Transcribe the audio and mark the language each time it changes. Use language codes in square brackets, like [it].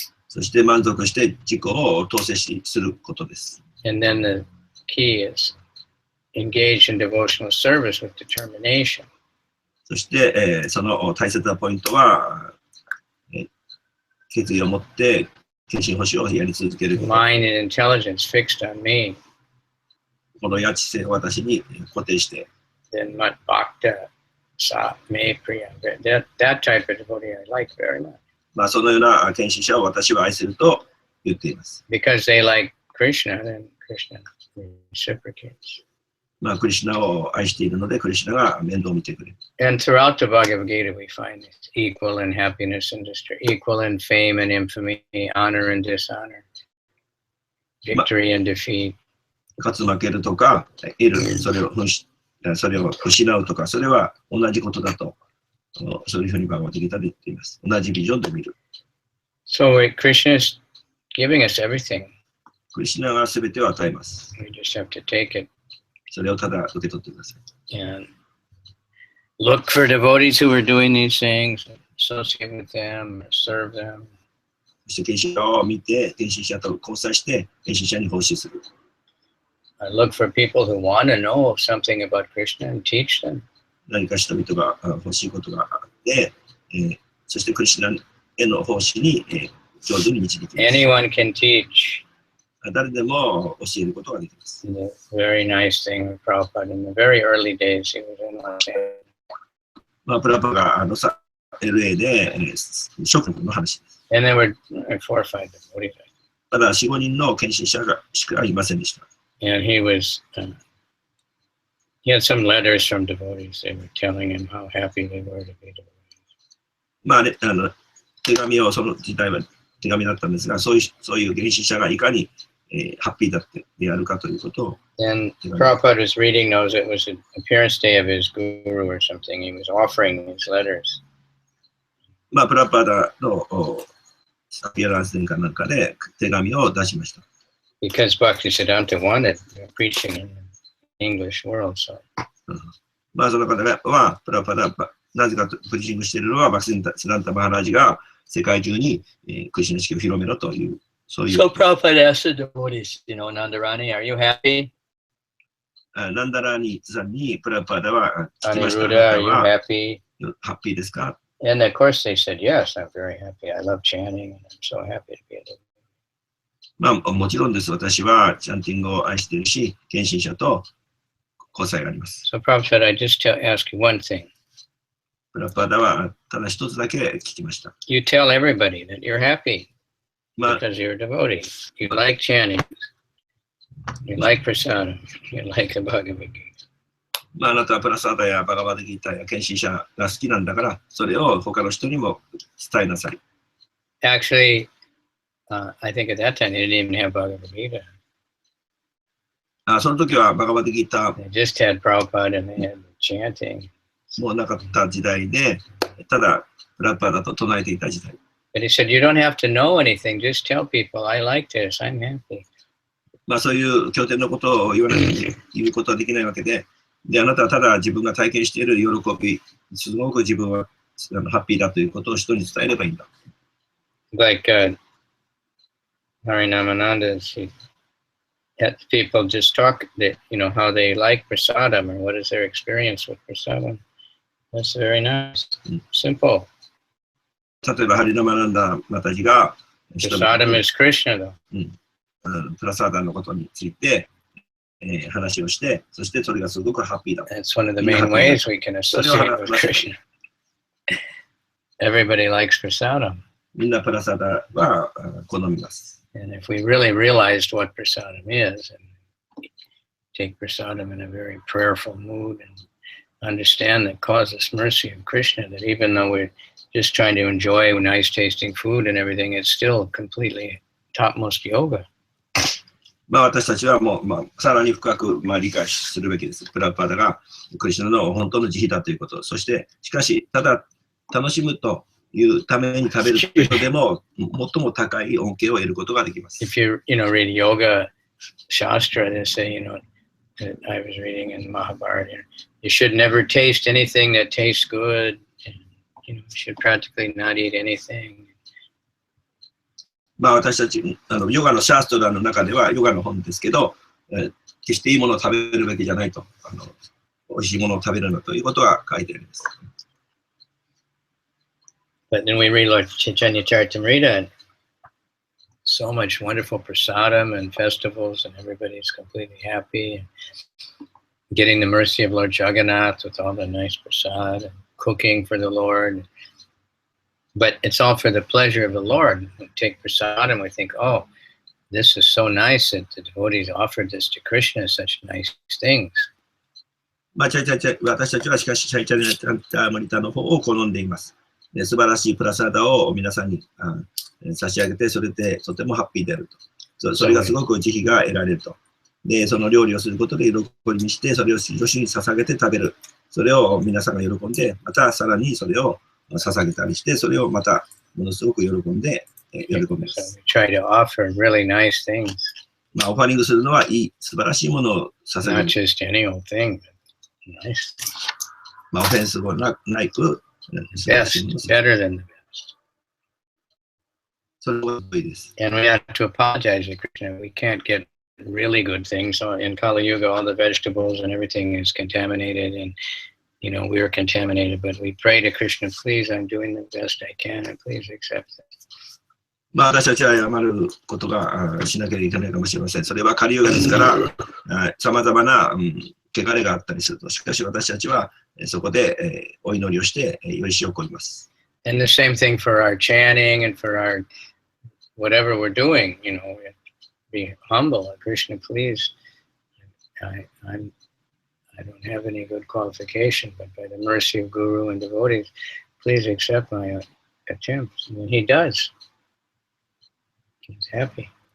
[ja] そして満足して自己を統制することです。 [en] And then the key is engage in devotional service with determination. [ja] そして、その大切なポイントは、決意を持って献身奉仕をやり続けること。 [en] Mind and intelligence fixed on me. [ja] このや知性を私に固定して。 [en] Then [sa] mat bhakta sa me priya. [en] That type of devotee I like very much. [ja] そのような献身者を私は愛すると言っています。 [en] Because they like Krishna, then Krishna reciprocates. [ja] クリシュナを愛しているので、クリシュナが面倒を見てくれる。 [en] And throughout the Bhagavad Gita, we find this equal in happiness and distress, equal in fame and infamy, honor and dishonor, victory and defeat. [ja] 勝つ負けるとか、得る、それを失うとか、それは同じことだと、そういうふうにバガバッドギータで言っています。同じビジョンで見る。 [en] So Krishna is giving us everything. [ja] クリシュナが全てを与えます。 [en] We just have to take it. [ja] それをただ受け取ってください。 [en] And look for devotees who are doing these things, associate with them, serve them. [ja] そして献身者を見て、献身者と交際して、献身者に奉仕する。 [en] I look for people who want to know something about Krishna and teach them. [ja] 何か人々が欲しいことがあって、そしてクリシュナへの奉仕に、上手に導きます。 [en] Anyone can teach. [ja] 誰でも教えることができます。 [en] The very nice thing with Prabhupada in the very early days, he was in Los Angeles. [ja] プラパがLA で、諸国の話です。 [en] And there were 4 or 5 devotees. [ja] ただ4、5人の献身者しかいませんでした。 [en] And he had some letters from devotees. They were telling him how happy they were to be devotees. [ja] 手紙をその時代は手紙だったんですが、そういう献身者がいかにハッピーだってであるかということを。 [en] And Prabhupada was reading those. It was an appearance day of his guru or something. He was offering these letters. [ja] まあ、プラパダのアピアランスデーかなんかで手紙を出しました。 [en] Because Bhaktisiddhanta wanted preaching in the English world. So. [ja] まあ、その方は、プラパダ、なぜかプリーチングしているのは、バクシンタ・シダンタ・マハラジが世界中に、クリシュナ式を広めろという、そういう。 [en] So Prabhupada asked the devotees, Nandarani, are you happy? [ja] ナンダラーニさんにプラパダは聞きました。 [en] Aniruddha, are you happy? [ja] ハッピーですか？ [en] And of course they said, yes, I'm very happy. I love chanting and I'm so happy to be able to. [ja] まあ、もちろんです。私はチャンティングを愛しているし、献身者と交際があります。 [en] So Prabhupada, I just ask you one thing. [ja] プラパダはただ一つだけ聞きました。 [en] You tell everybody that you're happy [ja] まあ、 [en] because you're a devotee. You like chanting. You like prasadam. You like the Bhagavad Gita. [ja] まあ、あなたはプラサーダやバガバダギータや献身者が好きなんだから、それを他の人にも伝えなさい。 [en] Actually, I think at that time they didn't even have Bhagavad Gita. [ja] その時はバガバダギータ [en] They just had Prabhupada and they had chanting. [ja] もうなかった時代で、ただプラパダと唱えていた時代。 [en] But he said, you don't have to know anything. Just tell people, I like this. I'm happy. [ja] まあ、そういう経典のことを言わなきゃ言うことはできないわけで、で、あなたはただ自分が体験している喜び、すごく自分はハッピーだということを人に伝えればいいんだ。 [en] Like Harinamananda, he had people just talk that, how they like prasadam or what is their experience with prasadam. That's very nice. Simple. [ja] 例えば、ハリナマナンダマタジが、 [en] Prasadam is Krishna, though. [ja] プラサーダのことについて、話をして、そしてそれがすごくハッピーだ。 [en] That's one of the main ways we can associate with Krishna. Everybody likes prasadam. [ja] みんなプラサーダは好みます。 [en] And if we really realized what prasadam is, and take prasadam in a very prayerful mood and understand the causeless mercy of Krishna, that even though we're just trying to enjoy nice tasting food and everything, it's still completely topmost yoga. [ja] まあ私たちはもう、さらに深く理解するべきです。プラパダがクリシュナの本当の慈悲だということ。そして、しかし、ただ楽しむというために食べるという人でも、最も高い恩恵を得ることができます。 [en] If you, read yoga shastra, they say, that I was reading in Mahabharata, you should never taste anything that tastes good, and, you should practically not eat anything. [ja] まあ私たち、ヨガのシャーストラの中では、ヨガの本ですけど、決していいものを食べるべきじゃないと、美味しいものを食べるのということは書いてあります。 [en] But then we read Lord Chaitanya Charitamrita, and so much wonderful prasadam and festivals, and everybody's completely happy, and getting the mercy of Lord Jagannath with all the nice prasad, and cooking for the Lord. But it's all for the pleasure of the Lord. We take prasad and we think, oh, this is so nice that the devotees offered this to Krishna, such nice things. [ja] まあ、私たちはしかし、チャイチャリタマリタの方を好んでいます。素晴らしいプラサーダを皆さんに差し上げて、それでとてもハッピーであると。それがすごく慈悲が得られると。で、その料理をすることで喜びにして、それを主に捧げて食べる。それを皆さんが喜んで、またさらにそれを捧げたりして、それをまたものすごく喜んで、喜びます。 [en] So we try to offer really nice things. [ja] まあ、オファリングするのはいい、素晴らしいものを捧げる。 [en] Not just any old thing, but nice things. [ja] まあ、オフェンスもないく、 [en] Best, better than the best. [ja] それは良いです。 [en] And we have to apologize to Krishna. We can't get really good things. So in Kali Yuga, all the vegetables and everything is contaminated, and we are contaminated, but we pray to Krishna, please, I'm doing the best I can, and please accept it. [ja] まあ私たちは謝ることがしなきゃいけないかもしれません。それはカリユガですから、様々な汚れがあったりすると。しかし私たちはそこでお祈りをして許しを請います。 [en] And the same thing for our chanting and for our whatever we're doing, be humble. Krishna, please, I don't have any good qualification, but by the mercy of Guru and devotees, please accept my attempts. And he does. He's happy.